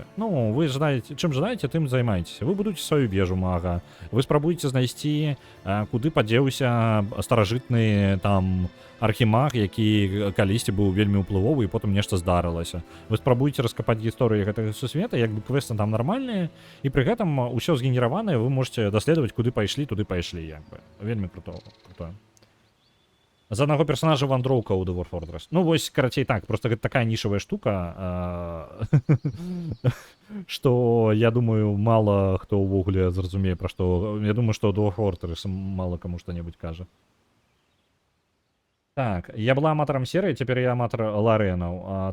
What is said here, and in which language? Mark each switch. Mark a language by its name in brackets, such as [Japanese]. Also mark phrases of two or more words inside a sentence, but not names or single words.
[Belarusian] Ну, вы чым жадаеце, тым займаецеся. Вы будуеце сваю вежу мага, вы спрабуеце знайсці, куды падзеўся старажытны там архімаг, які калісьці быў вельмі ўплывовы, і потым нешта здарылася. Вы спрабуеце раскапаць гісторыю гэтага сусвета, як бы квесты там нармальныя, і пры гэтым усё згенераванае, вы можете даследаваць, куды пайшлі, туды пайшлі, як бы. Вельмі круто. [Ukrainian] За одного персонажа [Belarusian] вандроўка ў Dwarf Fortress. Ну вось, карацей, так, просто гэта такая нішавая штука, што, я думаю, мала хто ўвогуле зразумее, пра што... Я думаю, што Dwarf Fortress мала каму што-небудзь кажа. Так, я была аматарам серыі, цяпер я аматар Ларэнаў.